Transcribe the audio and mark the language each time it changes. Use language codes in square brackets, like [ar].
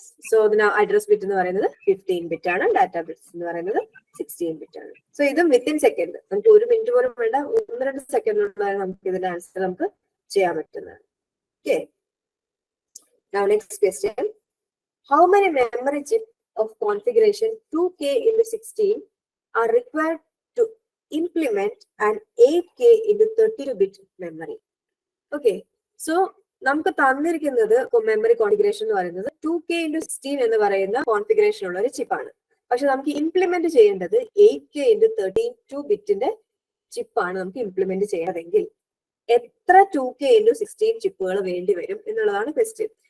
[ml] So ഇതിന് address bit എന്ന് പറയുന്നത് 15 ബിറ്റ് ആണ്, ഡാറ്റ ബിറ്റ്സ് എന്ന് പറയുന്നത് 16 ബിറ്റ് ആണ്. സോ ഇതും വിത്തിൻ സെക്കൻഡ്, നമുക്ക് 1 മിനിറ്റ് പോലും വേണ്ട, 1-2 സെക്കൻഡിനുള്ളിൽ നമുക്ക് ഇതിന്റെ ആൻസർ നമുക്ക് ചെയ്യാൻ പറ്റുന്നതാണ്. [en] Okay, now next question. How many memory chips of configuration 2K into 16 are required to implement an 8K into 32-bit memory? [ml] Okay, so നമുക്ക് തന്നിരിക്കുന്നത് മെമ്മറി കോൺഫിഗറേഷൻ എന്ന് പറയുന്നത് 2K into 16 എന്ന് പറയുന്ന കോൺഫിഗറേഷൻ ഉള്ള ഒരു ചിപ്പാണ്. പക്ഷെ നമുക്ക് ഇംപ്ലിമെന്റ് ചെയ്യേണ്ടത് 8K into 32 ബിറ്റിന്റെ ചിപ്പാണ് നമുക്ക് ഇംപ്ലിമെന്റ് ചെയ്യണമെങ്കിൽ എത്ര 2K into 16 ചിപ്പുകൾ വേണ്ടി വരും എന്നുള്ളതാണ് ക്വസ്റ്റ്യൻ.